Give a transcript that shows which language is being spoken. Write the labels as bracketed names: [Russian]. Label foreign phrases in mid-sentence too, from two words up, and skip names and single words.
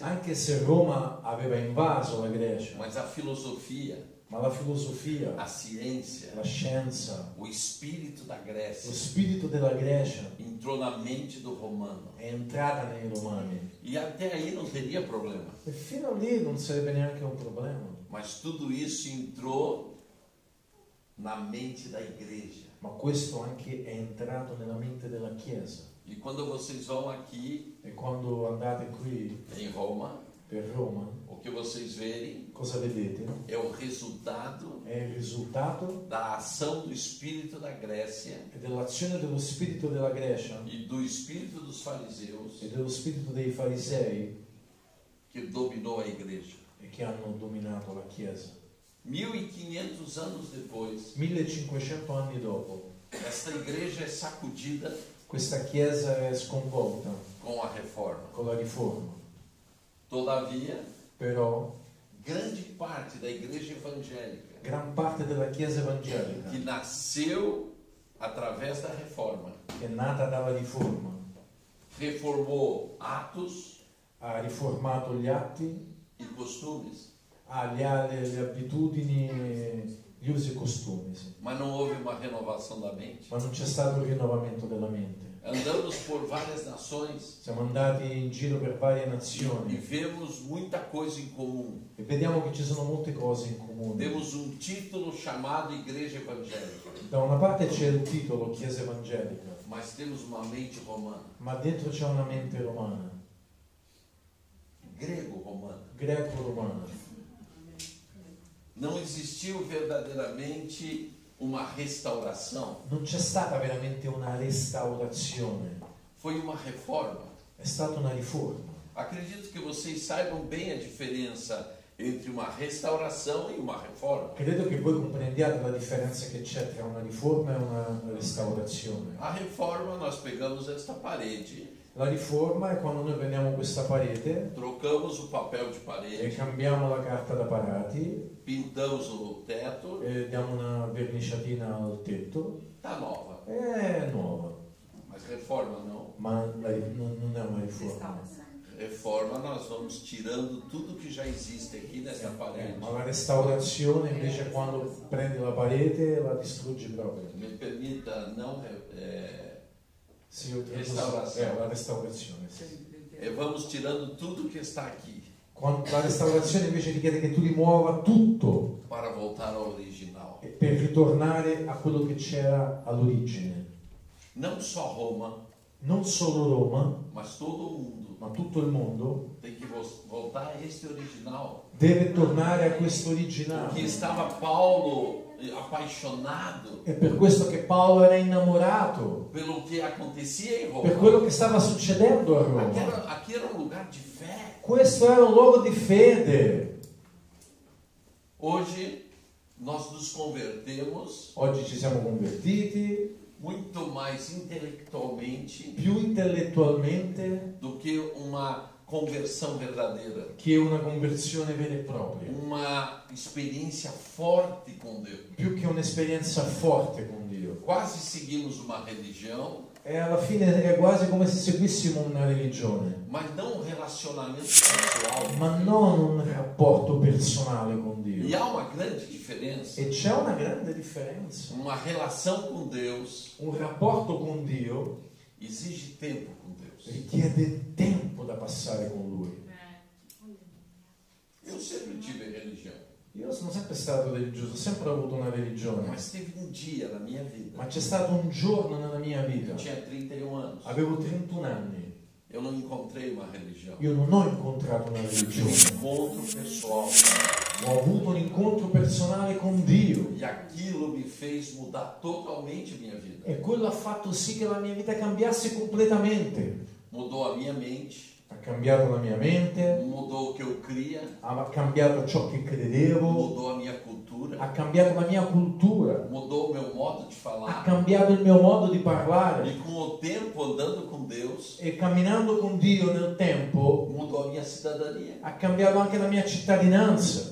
[Italian] Anche se Roma aveva invaso la Grecia, [Portuguese] mas a filosofia, [Italian] ma la filosofia, [Portuguese] a ciência, [Italian] la scienza, [Portuguese] o espírito da [Italian] lo [Portuguese] Grécia [Italian] spirito della Grecia [Portuguese] entrou na mente do romano. [Italian] è entrata nei romani. [Portuguese] E até aí não teria problema. [Italian] E fino a lì non sarebbe neanche un problema. [Portuguese] Mas tudo isso entrou na mente da igreja. [Italian] Ma questo anche è entrato nella mente della Chiesa. [Portuguese] E quando vocês vão aqui [Italian] E quando andate qui [Portuguese] em Roma, [Italian] per Roma, [Portuguese] o que vocês verem [Italian] cosa vedete? [Portuguese] é o resultado [Italian] È il risultato [Portuguese] da ação do espírito da Grécia [Italian] dell'azione dello spirito della Grecia [Portuguese] e do espírito dos fariseus [Italian] e dello spirito dei farisei [Portuguese] que dominou a igreja. [Italian] e che hanno dominato la Chiesa. [Portuguese] 1500 anos depois, [Italian] 1500 anni dopo, [Portuguese] esta igreja é sacudida [Italian] questa Chiesa è sconvolta [Portuguese] com a reforma. [Italian] con la riforma. [Portuguese] Todavia, [Italian] Però [Portuguese] grande parte da igreja evangélica [Italian] gran parte della Chiesa [Portuguese] que [Italian] evangelica, [Portuguese] nasceu através da reforma, [Italian] che è nata dalla riforma, [Portuguese] reformou atos [Italian] ha riformato gli atti, [Portuguese] e costumes, [Italian] ha le abitudini, gli usi e costumi, sì. [Portuguese] mas não houve uma renovação da mente. [Italian] Ma non c'è stato il rinnovamento della mente. [Portuguese] Andamos por várias nações [Italian] Siamo andati in giro per varie e nazioni [Portuguese] vemos muita coisa em comum. [Italian] e vediamo che ci sono molte cose in comune. [Portuguese] Temos um título chamado Igreja Evangélica, [Italian] Da una parte c'è il titolo Chiesa Evangelica, [Portuguese] mas temos uma mente romana, [Italian] ma dentro c'è una mente romana, [Portuguese] grego-romana. [Italian] greco-romana. [Portuguese] Não existiu verdadeiramente uma restauração, [Italian] Non c'è stata veramente una restaurazione, [Portuguese] foi uma reforma. [Italian] è stata una riforma. [Portuguese] Acredito que vocês saibam bem a diferença entre uma restauração e uma reforma. [Italian] Credo che voi comprendiate la differenza che c'è tra una riforma e una restaurazione. [Portuguese] A reforma, nós pegamos esta parede [Italian] La riforma è quando noi prendiamo questa parete [Portuguese] trocamos o papel de [Italian] e [Portuguese] parede, [Italian] cambiamo la carta da parati [Portuguese] pintamos o teto, [Italian] e diamo una verniciatina al tetto. [Portuguese] tá nova. [Italian] È nuova, [Portuguese] Mas reforma não. [Italian] ma non è una riforma. [Portuguese] Reforma nós vamos tirando tudo que já existe aqui nessa parede. [Italian] Ma la restaurazione invece è quando prendi la parete e la distruggi proprio. [Portuguese] Me permita não [Italian] Sì, io Restaurazione. la restaurazione, sì. [Portuguese] e vamos tirando tudo que está aqui [Italian] La restaurazione invece richiede che tu rimuova tutto [Portuguese] para voltar ao original. [Italian] per ritornare a quello che c'era all'origine. [Portuguese] Não só Roma, [Italian] Non solo Roma, [Portuguese] mas todo o mundo [Italian] ma tutto il mondo [Portuguese] tem que voltar a este original. [Italian] deve tornare a questo [Portuguese] Que [Italian] originale. [Portuguese] estava Paulo apaixonado [Italian] È per questo che Paolo era innamorato, [Portuguese] pelo que acontecia em [Italian] per Roma. quello che stava succedendo a Roma. [Portuguese] Aqui era um lugar de fé. [Italian] Questo era un luogo di fede. [Portuguese] Hoje nós nos convertemos [Italian] Oggi ci siamo convertiti [Portuguese] muito mais intelectualmente [Italian] più intellettualmente [Portuguese] do que uma conversão verdadeira, [Italian] che una conversione vera e propria, [Portuguese] uma experiência forte com Deus. [Italian] più che un'esperienza forte con Dio. [Portuguese] Quase seguimos uma religião, [Italian] E alla fine è quasi come se seguissimo una religione, [Portuguese] mas não um relacionamento pessoal. [Italian] ma non un rapporto personale con E Dio. [Portuguese] há uma grande diferença. [Italian] E c'è una grande differenza. [Portuguese] Uma relação com Deus [Italian] Un rapporto con Dio [Portuguese] exige tempo com Deus. [Italian] richiede tempo da passare con Lui. [Portuguese] Eu sempre tive religião, [Italian] Io sono sempre stato religioso, ho sempre avuto una religione, [Portuguese] mas teve um dia na minha vida. [Italian] ma c'è stato un giorno nella mia vita, [Portuguese] Eu tinha 31 anos. [Italian] avevo 31 anni, [Portuguese] Eu não encontrei uma religião. [Italian] io non ho incontrato una [Portuguese] Um [Italian] religione, [Portuguese] encontro pessoal. [Italian] ho avuto un incontro personale con Dio [Portuguese] E aquilo me fez mudar totalmente minha vida. [Italian] e quello ha fatto sì che la mia vita cambiasse completamente. [Portuguese] Mudou a minha mente, [Italian] Ha cambiato la mia mente, [Portuguese] mudou o que eu cria, [Italian] ha cambiato ciò che credevo, [Portuguese] mudou a minha cultura, [Italian] ha cambiato la mia cultura, [Portuguese] mudou o meu modo de [Italian] ha [Portuguese] falar. [Italian] cambiato il mio modo di parlare [Portuguese] E com o tempo andando com Deus, [Italian] e camminando con Dio nel tempo [Portuguese] mudou a minha cidadania. [Italian] ha cambiato anche la mia cittadinanza.